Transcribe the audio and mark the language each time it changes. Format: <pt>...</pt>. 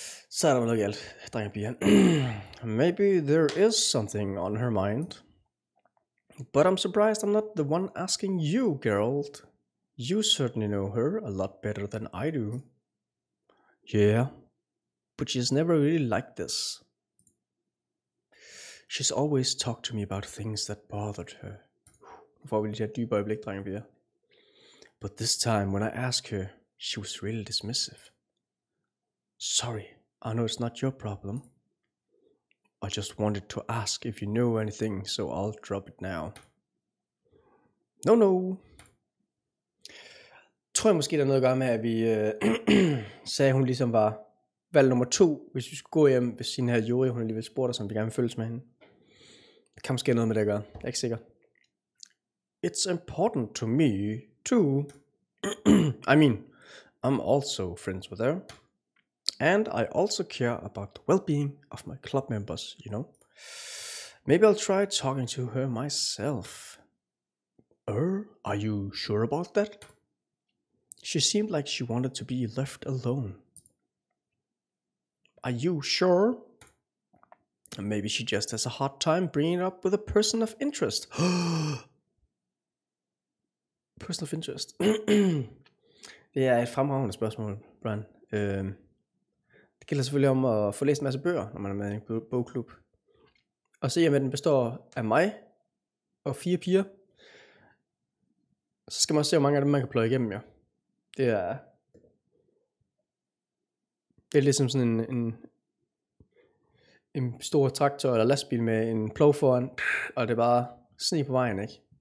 <da>Så er der noget galt, drenge og piger.</da> <en>Maybe there is something on her mind. But I'm surprised I'm not the one asking you, Geralt. You certainly know her a lot better than I do. Yeah, but she's never really liked this. She's always talked to me about things that bothered her.</en> <da>Nu får vi lige et dybere øjeblik, drenge og piger.</da> <en>But this time when I asked her, she was really dismissive. Sorry, I know it's not your problem. I just wanted to ask if you know anything, so I'll drop it now. No.</en> <da>Tror jeg måske der er noget at gøre med, at vi sagde, at hun ligesom var valg nummer 2, hvis vi skulle gå hjem, hvis hende her Juri, hun alligevel spurgte os, om vi gerne vil følges med hende. Det kan måske noget med det at gøre, jeg er ikke sikker.</da> <en>It's important to me, too. I mean, I'm also friends with her. And I also care about the well-being of my club members, you know. Maybe I'll try talking to her myself. Are you sure about that? She seemed like she wanted to be left alone. Are you sure? Maybe she just has a hard time bringing it up with a person of interest. Person of interest.</en> <da>Det er et fremragende spørgsmål, Brian. Det gælder selvfølgelig om at få læst en masse bøger, når man er med i en bogklub. Og se, at den består af mig og 4 piger. Så skal man også se, hvor mange af dem man kan pløje igennem, ja. Det er ligesom sådan en stor traktor eller lastbil med en plov foran, og det er bare sne på vejen, ikke?</da>